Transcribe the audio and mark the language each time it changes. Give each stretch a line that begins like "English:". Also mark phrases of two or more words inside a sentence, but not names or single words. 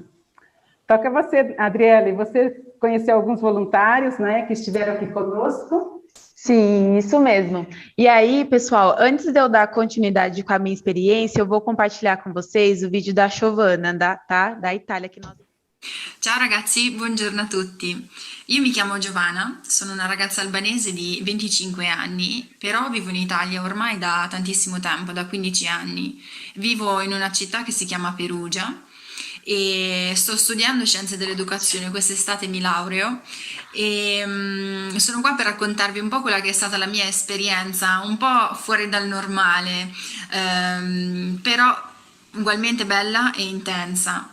Portuguese: Toca você, Adriele, você conheceu alguns voluntários, né, que estiveram aqui conosco? Sim, isso mesmo. E aí, pessoal, antes de eu dar continuidade com a minha experiência, eu vou compartilhar com vocês o vídeo da Giovanna, da Itália. Que nós...
Italian: Ciao ragazzi, buongiorno a tutti. Io mi chiamo Giovanna, sono una ragazza albanese di 25 anni, però vivo in Italia ormai da tantissimo tempo, da 15 anni. Vivo in una città che si chiama Perugia e sto studiando scienze dell'educazione, quest'estate mi laureo e sono qua per raccontarvi un po' quella che è stata la mia esperienza, un po' fuori dal normale, però ugualmente bella e intensa.